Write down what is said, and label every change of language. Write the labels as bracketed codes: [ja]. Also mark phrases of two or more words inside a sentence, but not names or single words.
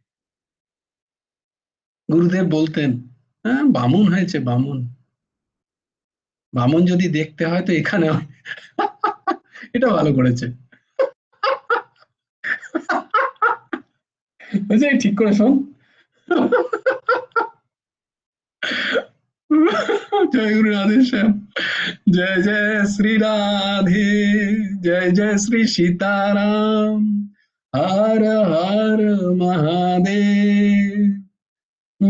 [bn] গুরুদেব বলতেন, হ্যাঁ বামুন হয়েছে, বামুন। বামুন যদি দেখতে হয় তো এখানে হয়। এটা ভালো করেছে। ঠিক করে শোন। [hi] जय गुरु राधेश्याम। जय जय श्री राधे। जय जय श्री सीताराम। हर हर महादेव।